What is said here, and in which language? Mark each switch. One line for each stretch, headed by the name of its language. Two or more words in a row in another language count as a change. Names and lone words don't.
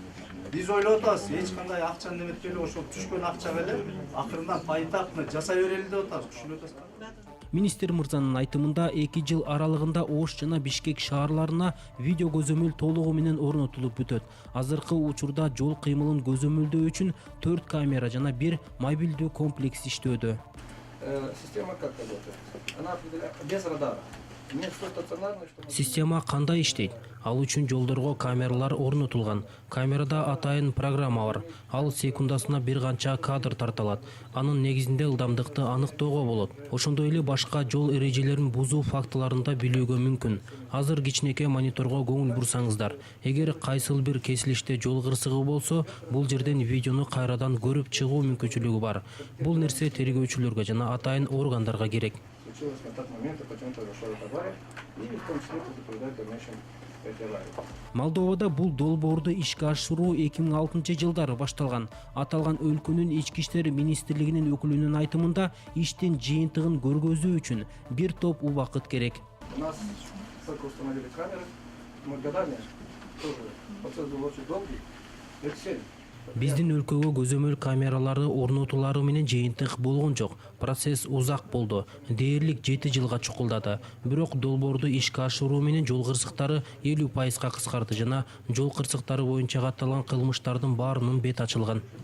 Kyrgyz: Биз ойлоп атабыз, эч кандай акчаны неметпей эле ошол түшкөн акчага эле акырындан поэтапно жасай берели деп атабыз, түшүнүп атасызбы? Министр мырзанын айтымында 2 жыл аралыгында Ош жана Бишкек шаарларына видео көзөмөл толугу менен орнотулуп бүтөт. Азыркы учурда жол кыймылын көзөмөлдөө үчүн 4 камера жана 1 мобилдүү комплекс иштөөдө.
Russian: Система как работает? Она без радара.
Kyrgyz: Система кандай иштейт? Ал үчүн жолдорго камералар орнотулган. Камерада атайын программа бар. Ал секундасына бир канча кадр тарталат. Анын негизинде ылдамдыкты аныктоого болот. Ошондой эле башка жол эрежелерин бузуу фактыларын да билүүгө мүмкүн. Азыр кичинекей мониторго көңүл бурсаңыздар. Эгер кайсыл бир кесилиште жол кырсыгы болсо, бул жерден видеону кайрадан көрүп чыгуу мүмкүнчүлүгү бар. Бул нерсе тергөөчүлөргө жана атайын органдарга керек.
Russian: На тот момент почему-то зашел эта авария, и в том числе предупреждать в дальнейшем эти аварии.
Kyrgyz: Молдовада бул долбоорду ишке ашыруу 2006-жылдары башталган. Аталган өлкөнүн ички иштери министрлигинин өкүлүнүн айтымында иштин жыйынтыгын көргөзүү үчүн бир топ убакыт керек.
Russian: У нас только установили камеры, мы годами тоже процесс был очень долгий, лет 7.
Kyrgyz: Биздин өлкөгө көзөмөл камералары орнотулары менен жыйынтык болгон жок. Процесс узак болду. Дээрлик 7 жылга чукулдады. Бирок долбоорду ишке ашыруу менен жол кырсыктары 50% кыскарды жана жол кырсыктары боюнча катталган кылмыштардын баарынын бет ачылган.